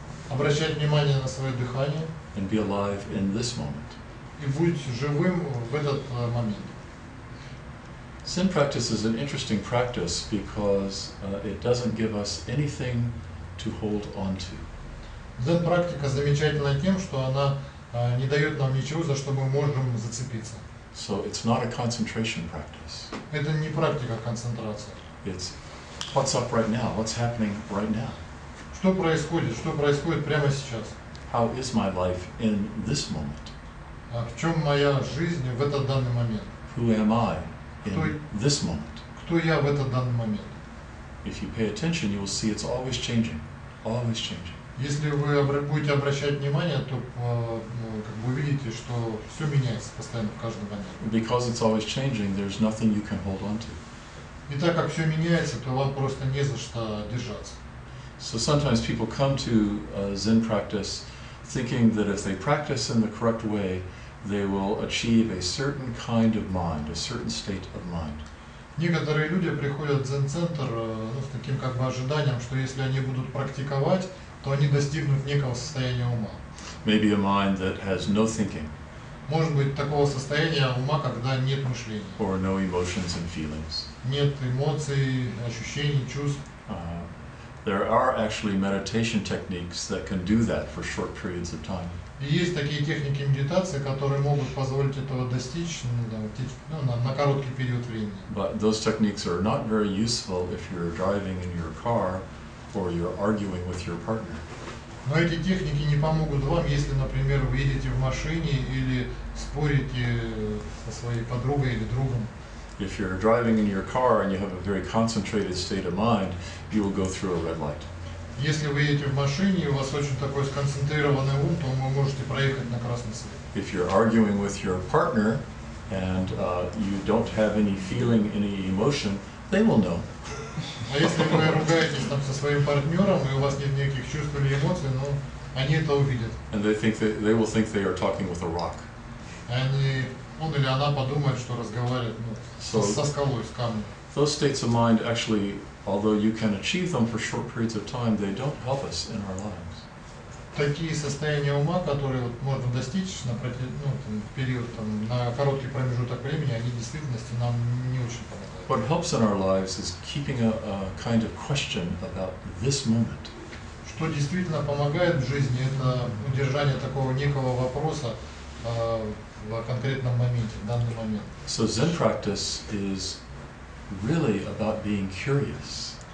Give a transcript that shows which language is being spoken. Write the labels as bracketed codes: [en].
[ru] Обращать внимание на свое дыхание. [en] And be alive in this moment. [ru] И будь живым в этот момент. [en] Zen practice is an interesting practice because it doesn't give us anything to hold on to. [ru] Дзен-практика замечательна тем, что она не дает нам ничего, за что мы можем зацепиться. [en] So it's not a concentration practice. [ru] Это не практика концентрации. [en] It's what's up right now, what's happening right now. [ru] Что происходит прямо сейчас? [en] How is my life in this moment? [ru] В чем моя жизнь в этот данный момент? [en] Who am I in this moment? [ru] Кто я в этот данный момент? [en] If you pay attention, you will see it's always changing, always changing. [ru] Если вы будете обращать внимание, то как бы увидите, что все меняется постоянно в каждый момент. [en] Because it's always changing, there's nothing you can hold on to. [ru] И так как все меняется, то вам просто не за что держаться. [en] So sometimes people come to Zen practice thinking that if they practice in the correct way, they will achieve a certain kind of mind, a certain state of mind. [ru] Некоторые люди приходят в дзен-центр с таким как бы ожиданием, что если они будут практиковать, то они достигнут некого состояния ума. [en] Maybe a mind that has no thinking. [ru] Может быть такого состояния ума, когда нет мышления. [en] Or no emotions and feelings. [ru] Нет эмоций, ощущений, чувств. [en] There are actually meditation techniques that can do that for short periods of time. [ru] И есть такие техники медитации, которые могут позволить этого достичь на короткий период времени. [en] But those techniques are not very useful if you're driving in your car or you're arguing with your partner. [ru] Но эти техники не помогут вам, если, например, вы едете в машине или спорите со своей подругой или другом. [en] If you're driving in your car and you have a very concentrated state of mind, you will go through a red light. [ru] Если вы едете в машине и у вас очень такой сконцентрированный ум, то вы можете проехать на красный свет. [en] If you're arguing with your partner and you don't have any feeling, any emotion, they will know. [ru] А если вы ругаетесь там со своим партнером и у вас нет никаких чувств или эмоций, ну, они это увидят. [en] And they will think they are talking with a rock. [ru] Он или она подумает, что разговаривает со скалой, с камнем. [en] Those states of mind actually, although you can achieve them for short periods of time, they don't help us in our lives. [ru] Такие состояния ума, которые можно достичь на период, на короткий промежуток времени, они в действительности нам не очень помогают. [en] What helps in our lives is keeping a kind of question about this moment. [ru] Что действительно помогает в жизни, это удержание такого некого вопроса в конкретном моменте, в данный момент. [en] So Zen practice is really about being curious.